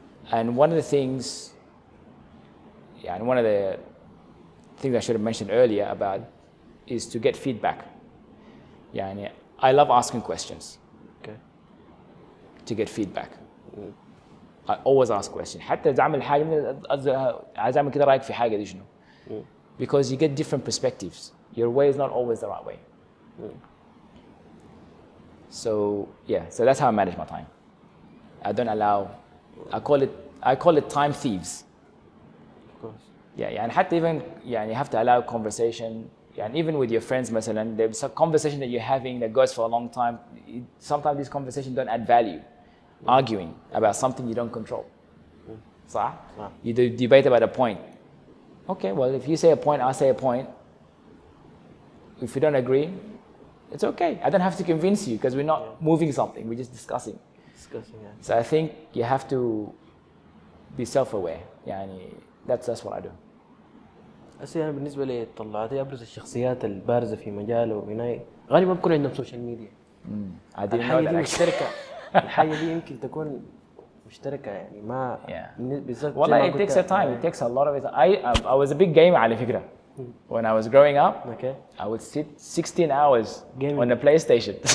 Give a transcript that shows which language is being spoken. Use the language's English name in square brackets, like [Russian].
[English] And one of the things I should have mentioned earlier about is to get feedback. [Arabic] يعني [English] I love asking questions. Okay. To get feedback. I always ask questions. [Arabic] حتى إذا أعمل حاجة عايز أعمل كده رأيك في حاجة دي شنو؟ [English] Because you get different perspectives. Your way is not always the right way. So that's how I manage my time. I don't allow. I call it time thieves. Of course. Yeah, and [Arabic] حتى [English] even you have to allow conversation. And even with your friends, [Arabic] مثلا, [English] there's a conversation that you're having that goes for a long time. Sometimes these conversations don't add value. Arguing about something you don't control. [Arabic] صح? [English] You debate about a point. Okay, well, if you say a point, I'll say a point. If we don't agree, it's okay. I don't have to convince you because we're not moving something. We're just discussing. So I think you have to be self-aware. [Arabic] يعني [English] that's what I do. [Arabic] هسه يعني بالنسبة لي طلعتي أبرز الشخصيات البارزة في مجاله وهنا غالبا بكون عندهم سوشيال ميديا. الحاجة دي مشتركة. الحاجة دي يمكن تكون مشتركة يعني ما بالضبط. والله [English] it takes a time. It takes a lot of it. I was a big gamer [Arabic] على فكرة. [English] When I was growing up, I would sit 16 hours on the PlayStation.